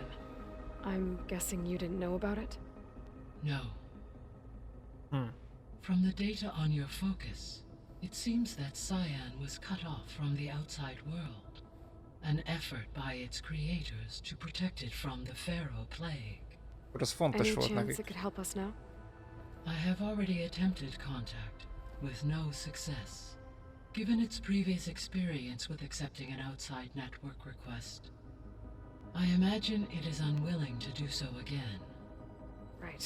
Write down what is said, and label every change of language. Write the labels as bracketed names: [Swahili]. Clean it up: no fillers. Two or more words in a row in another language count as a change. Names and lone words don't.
[English] I'm guessing you didn't know about it? No. From the data on your focus, it seems that Scion was cut off from the outside world, an effort by its creators to protect it from the Pharaoh Plague. [Hungarian] Akkor az fontos [English] Any [Hungarian] volt [English] chance [Hungarian] nekik. [English] it could help us now? I have already attempted contact, with no success. Given its previous experience with accepting an outside network request, I imagine it is unwilling to do so again. Right.